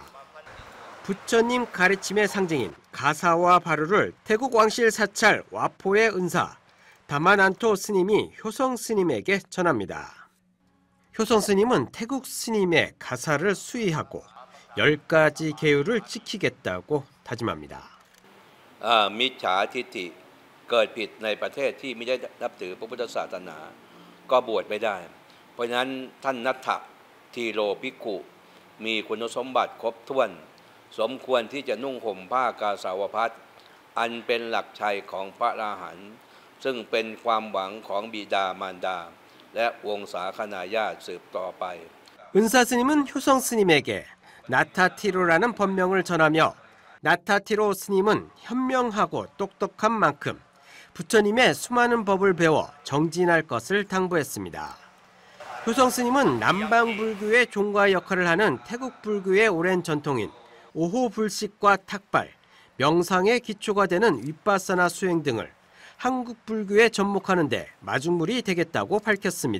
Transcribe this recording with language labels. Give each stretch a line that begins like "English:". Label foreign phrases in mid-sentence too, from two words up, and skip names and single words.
Korean: 부처님 가르침의 상징인 가사와 바루를 태국 왕실 사찰 와포의 은사 다마난토 스님이 효성 스님에게 전합니다. 효성 스님은 태국 스님의 가사를 수의하고 10가지 계율을 지키겠다고 다짐합니다.
Thai: มิจฉาทิฏฐิเกิดผิดในประเทศที่ไม่ได้นับถือพระพุทธศาสนาก็บวชไม่ได้เพราะฉะนั้นท่านนัทธะทีโรภิกขุมีคุณสมบัติครบถ้วนสมควรที่จะนุ่งห่มผ้ากาสาวพัสต์อันเป็นหลักชัยของพระอรหันต์ซึ่งเป็นความหวังของบิดามารดาและวงศาคณาญาติสืบต่อไป
Korean: 은사 스님은 효성 스님에게 나타티로라는 법명을 전하며 나타티로 스님은 현명하고 똑똑한 만큼 부처님의 수많은 법을 배워 정진할 것을 당부했습니다. 효성 스님은 남방 불교의 종가 역할을 하는 태국 불교의 오랜 전통인 오호 불식과 탁발, 명상의 기초가 되는 윗바사나 수행 등을 한국 불교에 접목하는 데 마중물이 되겠다고 밝혔습니다.